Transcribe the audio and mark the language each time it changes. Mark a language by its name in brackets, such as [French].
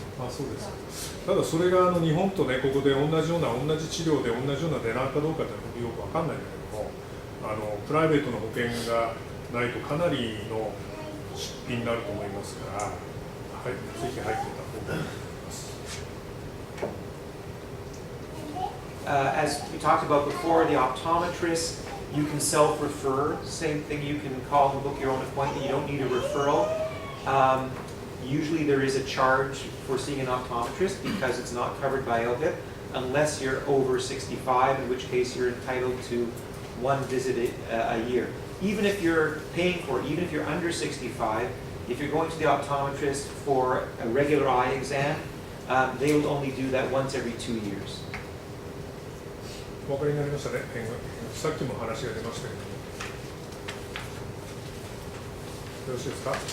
[Japanese] そうです。ただそれが日本とね、ここで同じ治療で同じような値段かどうかってよくわかんないんだけども、プライベートの保険がないとかなりの出費になると思いますから、はい、ぜひ入ってた方がいいと思います。 [English] As we talked about before, the optometrist, you can self-refer. Same thing, you can call and book your own appointment. You don't need a referral. Usually there is a charge for seeing an optometrist because it's not covered by OHIP unless you're over 65, in which case you're entitled to one visit a year. Even if you're paying for it, even if you're under 65, if you're going to the optometrist for a regular eye exam, they will only do that once every 2 years. [Japanese] お分かりになりましたね。さっきも話が出ましたけども、よろしいですか。